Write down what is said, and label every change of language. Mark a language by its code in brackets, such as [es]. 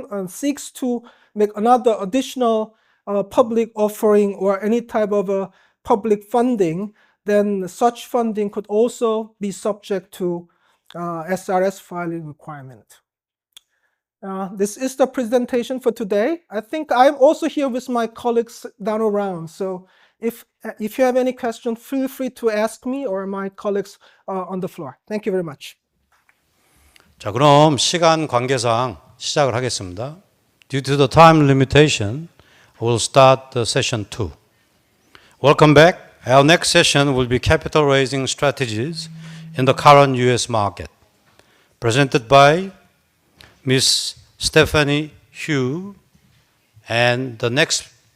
[en] seeks to make another additional public offering or any type of public funding, then such funding could also be subject to SRS filing requirement. This is the presentation for today. I think I'm also here with my colleagues down around. So if you have any questions, feel free to ask me or my colleagues on the floor. Thank you very much. [ko] 자, 그럼 시간 관계상 시작을 하겠습니다. [en] Due to the time limitation, we'll start the session 2. Welcome back. Our next session will be capital raising strategies in the current US market, presented by Ms. Stephanie Hugh, and the next